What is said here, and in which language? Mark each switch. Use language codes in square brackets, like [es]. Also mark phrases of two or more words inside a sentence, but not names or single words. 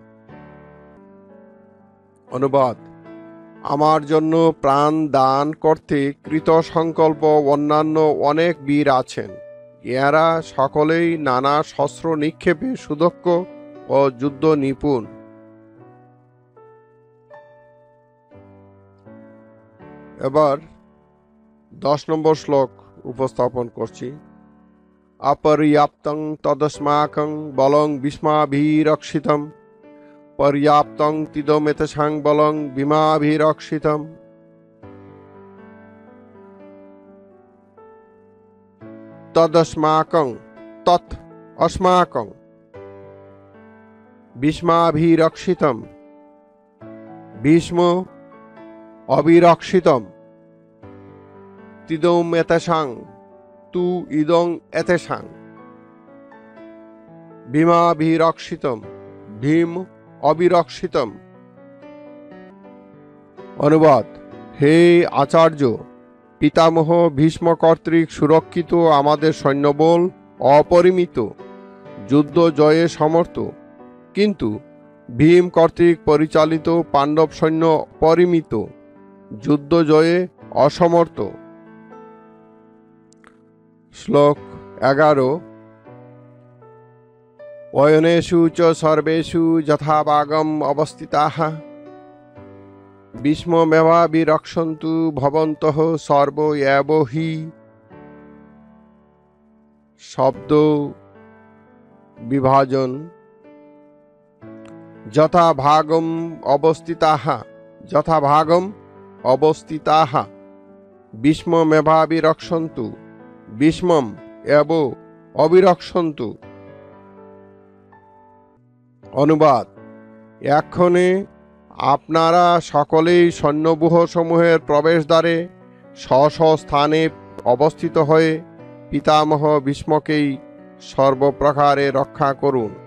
[bn] অনুবাদ: আমার জন্য প্রাণ দান করতে কৃত সংকল্প অন্যান্য অনেক বীর আছেন। এরা সকলেই নানা শস্ত্র নিক্ষেপে সুদক্ষ ও যুদ্ধ নিপুণ। এবার 10 নম্বর শ্লোক উপস্থাপন করছি। [sa] অপর্যাপ্তং তদস্মাকং বলং ভীষ্মাভিরক্ষিতম পর্যাপ্তং তিদমেতসাং বলং ভীমাভিরক্ষিতম। তদস্মাকং তৎ अस्माकं भीष्माभिरक्षितं भीष्मो अभिरक्षितं तिदोम एतेषां तु इदं एतेषां ভীমাভিরক্ষিতম ভীম অবিরক্ষিতম। [bn] অনুবাদ: হে আচার্য, পিতামহ ভীষ্ম কর্তৃক সুরক্ষিত আমাদের সৈন্যবল অপরিমিত, যুদ্ধ জয়ে সমর্থ, কিন্তু ভীম কর্তৃক পরিচালিত পাণ্ডব সৈন্য পরিমিত, যুদ্ধ জয়ে অসমর্থ। শ্লোক 11। [sa] অয়নেষু চ সর্বেষু যথাভাগম অবস্থিতাঃ ভীষ্মমেবাবিরক্ষন্তু ভবন্তঃ সর্ব এব হি। [bn] শব্দ বিভাজন: [sa] যথাভাগম অবস্থিতাঃ যথাভাগম অবস্থিতাঃ ভীষ্মমেবাবিরক্ষন্তু ভীষ্মম এব অবিরক্ষন্তু। [bn] অনুবাদ: এক্ষণে আপনারা সকলেই সৈন্যব্যূহ সমূহের প্রবেশদ্বারে স্ব স্ব স্থানে অবস্থিত হয়ে পিতামহ ভীষ্মকেই সর্বপ্রকারে রক্ষা করুন।